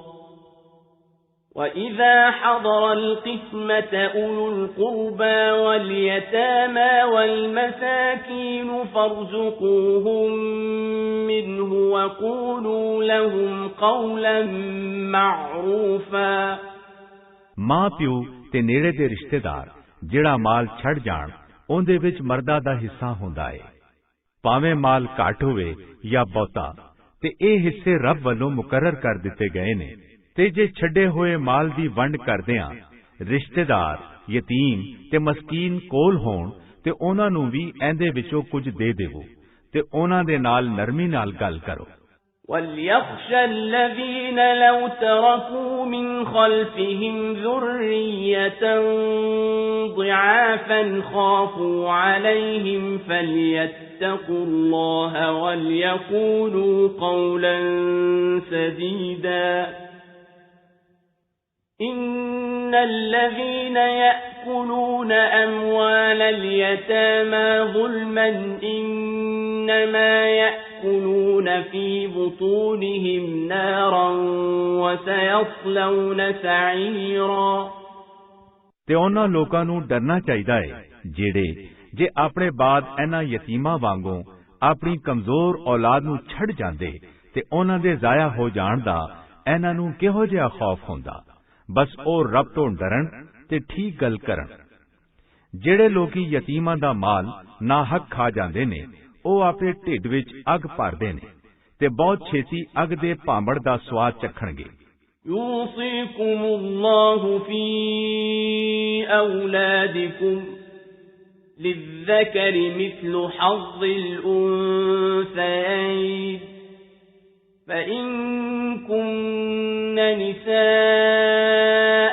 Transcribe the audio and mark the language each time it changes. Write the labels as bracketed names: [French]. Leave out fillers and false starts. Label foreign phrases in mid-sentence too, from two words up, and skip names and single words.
[Arabic] وإذا حضر القسمة أولو القربى واليتامى والمساكين فارزقوهم منه وقولوا لهم قولا معروفا [Punjabi] ਮਾਂ ਪਿਓ ਤੇ ਨੇੜੇ ਦੇ ਰਿਸ਼ਤੇਦਾਰ ਜਿਹੜਾ ਮਾਲ ਛੱਡ ਜਾਣ ਉਹਦੇ ਵਿੱਚ ਮਰਦਾਂ ਦਾ ਹਿੱਸਾ ਹੁੰਦਾ ਹੈ ਭਾਵੇਂ ਮਾਲ ਘੱਟ ਹੋਵੇ ਜਾਂ ਬਹੁਤਾ ਤੇ ਇਹ ਹਿੱਸੇ ਰੱਬ ਵੱਲੋਂ ਮੁਕਰਰ ਕਰ ਦਿੱਤੇ ਗਏ ਨੇ ਤੇ ਜੇ ਛੱਡੇ ਹੋਏ ਮਾਲ ਦੀ ਵੰਡ ਕਰਦਿਆਂ ਰਿਸ਼ਤੇਦਾਰ ਯਤੀਮ ਤੇ ਮਸਕੀਨ ਕੋਲ ਹੋਣ ਤੇ ਉਹਨਾਂ ਨੂੰ ਵੀ ਇਹਦੇ ਵਿੱਚੋਂ ਕੁਝ ਦੇ ਦੇਵੋ ਤੇ ਉਹਨਾਂ ਦੇ ਨਾਲ ਨਰਮੀ ਨਾਲ ਗੱਲ ਕਰੋ [Arabic] وَلْيَخْشَ الَّذِينَ لَوْ تَرَكُوا مِنْ خَلْفِهِمْ ذُرِّيَّةً ضِعَافًا خَافُوا عَلَيْهِمْ فَلْيَتَّقُوا اللَّهَ وَلْيَقُولُوا قَوْلًا سَدِيدًا إِنَّ الَّذِينَ يَأْكُلُونَ أَمْوَالَ الْيَتَامَى ظُلْمًا إِنَّمَا يَأْكُلُونَ فِي بُطُونِهِمْ نَارًا وَسَيَصْلَوْنَ سَعِيرًا [Punjabi] ਤੇ ਉਹਨਾਂ ਲੋਕਾਂ ਨੂੰ ਡਰਨਾ ਚਾਹੀਦਾ ਹੈ ਜਿਹੜੇ ਜੇ ਆਪਣੇ ਬਾਅਦ ਇਹਨਾਂ ਯਤੀਮਾਂ ਵਾਂਗੂ ਆਪਣੀ ਕਮਜ਼ੋਰ ਔਲਾਦ ਨੂੰ ਛੱਡ ਜਾਂਦੇ ਤੇ ਉਹਨਾਂ ਦੇ ਜ਼ਾਇਆ ਹੋ ਜਾਣ ਦਾ ਇਹਨਾਂ ਨੂੰ ਕਿਹੋ ਜਿਹਾ ਖੌਫ ਹੁੰਦਾ ਬਸ ਉਹ ਰੱਬ ਤੋਂ ਡਰਨ ਤੇ ਠੀਕ ਗੱਲ ਕਰਨ ਜਿਹੜੇ ਲੋਕੀ ਯਤੀਮਾਂ ਦਾ ਮਾਲ ਨਾਹਕ ਖਾ ਜਾਂਦੇ ਨੇ ਉਹ ਆਪਣੇ ਢਿੱਡ ਵਿੱਚ ਅੱਗ ਭਰਦੇ ਨੇ ਤੇ ਬਹੁਤ ਛੇਤੀ ਅੱਗ ਦੇ ਭਾਂਬੜ ਦਾ ਸਵਾਦ ਚੱਖਣਗੇ [Arabic] يُوصِيكُمُ اللَّهُ فِي أَوْلَادِكُمْ لِلذَّكَرِ مِثْلُ حَظِّ الْأُنثَيَيْنِ فَإِن كُنَّ نِسَاءً